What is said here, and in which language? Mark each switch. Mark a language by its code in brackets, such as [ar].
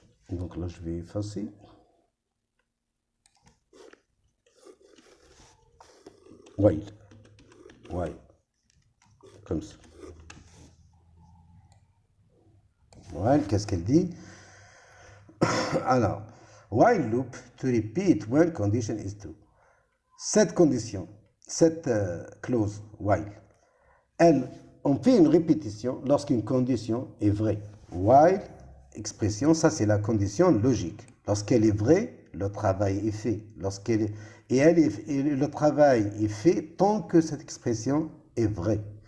[fr] Donc là, je vais effacer. [en] While. [fr] Comme ça. While, qu'est-ce qu'elle dit? [en] Alors, while loop to repeat when condition is true. [fr] Cette condition, cette clause while, on fait une répétition lorsqu'une condition est vraie. While, expression, ça c'est la condition logique. Lorsqu'elle est vraie, le travail est fait. Le travail est fait tant que cette expression est vraie.